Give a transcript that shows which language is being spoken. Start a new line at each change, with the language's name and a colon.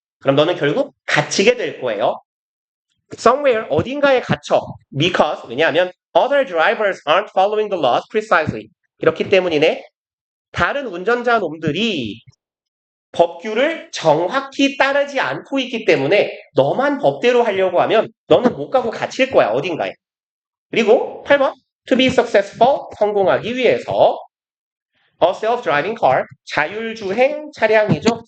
Korean: 그럼 너는 결국 갇히게 될 거예요. somewhere 어딘가에 갇혀.
English: because
Korean: 왜냐하면
English: other drivers aren't following the laws precisely.
Korean: 이렇기 때문이네. 다른 운전자 놈들이 법규를 정확히 따르지 않고 있기 때문에 너만 법대로 하려고 하면 너는 못 가고 갇힐 거야. 어딘가에. 그리고 8번
English: to be successful
Korean: 성공하기 위해서
English: a self-driving car
Korean: 자율주행 차량이죠.